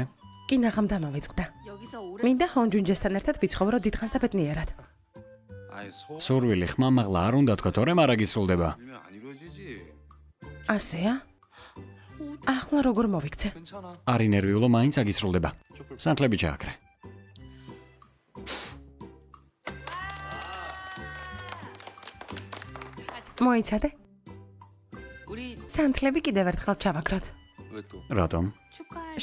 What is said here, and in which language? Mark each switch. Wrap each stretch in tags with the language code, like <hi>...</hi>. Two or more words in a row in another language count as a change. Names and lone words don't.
<ka>კინაღამ დამავიწყდა.</ka> <ko>여기서 오래</ko> <ka>მინდა ჰონჯუნჯესთან ერთად ვიცხოვრო დიდხანს და ბედნიერად.</ka> <ko>아이 소</ko> <ka>სურვილი ხმა მაღლა არ უნდა თქვა, თორემ არ აგისრულდება.</ka> <ko>빌면 안 이루어지지.</ko> <ka>ასეა? ახლა როგორ მოვიქცე?</ka> <ko>괜찮아.</ko> <ka>არ ინერვიულო, მაინც აგისრულდება. სანთლები ჩააქრე. მოიცადე?</ka> <ko>우리</ko> <ka>სანთლები კიდევ ერთხელ ჩავაქროთ.</ka> <ko>왜 또?</ko> <ka>რატომ?</ka> <ko>축하할</ko>